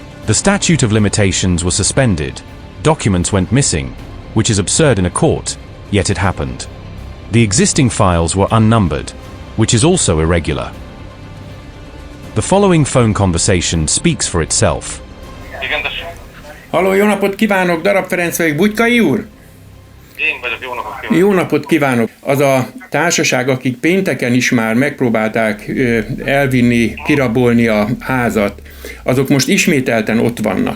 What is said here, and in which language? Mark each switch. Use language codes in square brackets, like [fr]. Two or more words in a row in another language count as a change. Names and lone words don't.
[en] The statute of limitations was suspended. Documents went missing, which is absurd in a court, yet it happened. The existing files were unnumbered, which is also irregular. The following phone conversation speaks for itself. [hu] Halló, jó napot kívánok, Darab Ferenc vagyok, Bugykai úr? Én vagyok, jó napot kívánok. Jó napot kívánok. Az a társaság, akik pénteken is már megpróbálták elvinni, kirabolni a házat, azok most ismételten ott vannak.